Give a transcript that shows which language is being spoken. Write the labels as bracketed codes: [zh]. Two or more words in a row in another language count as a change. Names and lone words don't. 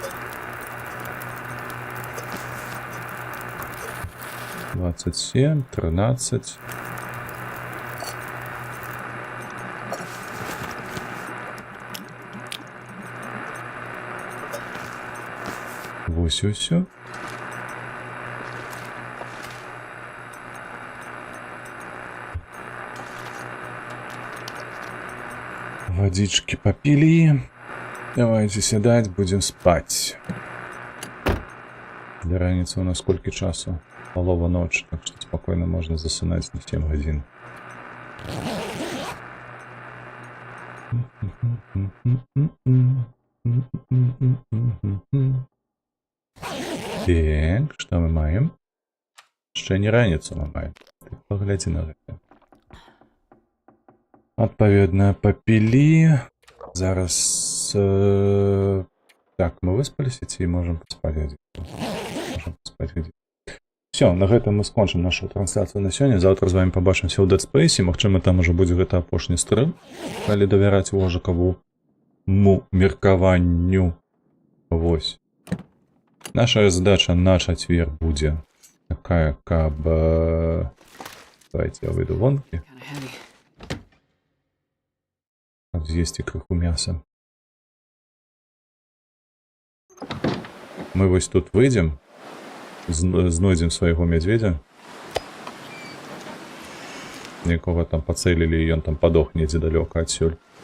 [be] 27, 13. Вось усё. [ru] Водички попили. Давайте сядать, будем спать. Для раніцы у нас сколько часу? Полова ночи, так что спокойно можно засынать на 7 годин. [be] Так, что мы маем? Ще не раніцу мы маем. Ты погляди на гэта. Адпаведна, попили. Зараз... Так, мы выспаліся ці можем паспаць гадзінку? Можем паспаць гадзінку. Все, на гэтым мы скончым нашу трансляцыю на сёння. Заўтра з вами побачымся ў Dead Space. Магчыма, там ужо будзе гэта апошні стрым, калі давяраць Вожыкаву меркаванню. Вось. Наша задача на чацвер будзе такая, каб... Давайте я выйду вонкі. [en] Kinda heavy. [be] Каб з'есці крыху мяса. Мы вось тут выйдзем. Знойдзем свайго мядзведзя. Некога там пацэлілі, і ён там падох недзе далёка адсюль.